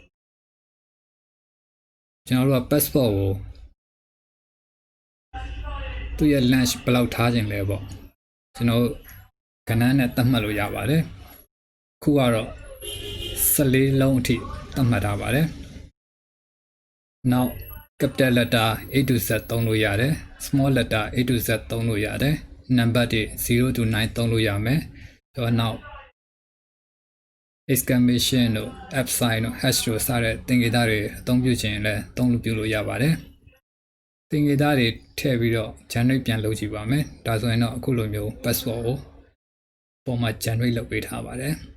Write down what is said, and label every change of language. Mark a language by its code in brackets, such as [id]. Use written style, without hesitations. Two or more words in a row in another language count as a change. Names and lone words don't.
[my] ကျွန်တော်တို့က password ကိုသူ့ရဲ့ length ဘယ်လောက်ထားခြင်းလဲပေါ့ကျွန်တော်ကဏ္ဍနဲ့သတ်မှတ်လို့ရပါတယ်ခုကတော့14လုံးအထိသတ်မှတ်ထားပါတယ်နောက် [en] capital letter A to Z [my] သုံးလို့ရတယ် [en] small letter A to Z [my] သုံးလို့ရတယ် number တွေ0 to 9သုံးလို့ရမယ်တော့နောက် exclamation တို့ F sign တို့ hash တို့စတဲ့သင်္ကေတတွေအသုံးပြုခြင်းလည်းသုံးလို့ရပါတယ်သင်္ကေတတွေထည့်ပြီးတော့ generate ပြန်လုပ်ကြည့်ပါမယ်ဒါဆိုရင်တော့အခုလိုမျိုး password ကိုပုံမှန် generate လုပ်ပေးထားပါတယ်